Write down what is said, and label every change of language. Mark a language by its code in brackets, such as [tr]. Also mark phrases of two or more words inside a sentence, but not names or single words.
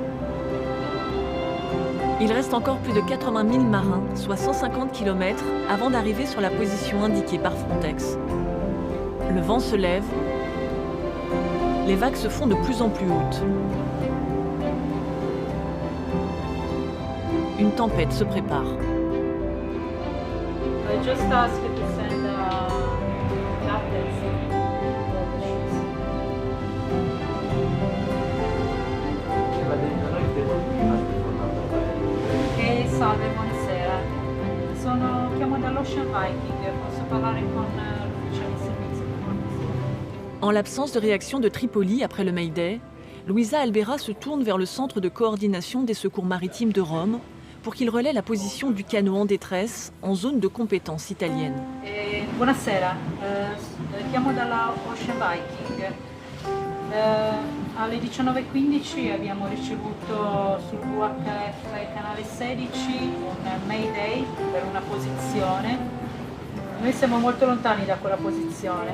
[fr] Il reste encore plus de 80 000 marins, soit 150 km, avant d'arriver sur la position indiquée par Frontex. Le vent se lève, les vagues se font de plus en plus hautes. Une tempête se prépare. [en] I just asked you to send an update for the ships. [it] Salve, buonasera. Chiamo dall'Ocean Viking, posso parlare con l'ufficiale di servizio? [fr] En l'absence de réaction de Tripoli après le Mayday, Luisa Albera se tourne vers le centre de coordination des secours maritimes de Rome pour qu'il relaie la position du canot en détresse en zone de compétence italienne. [it] Buonasera, chiamo dalla Ocean Viking. Alle 19:15 abbiamo ricevuto sul VHF canale 16 un Mayday per una posizione. Noi siamo molto lontani da quella posizione.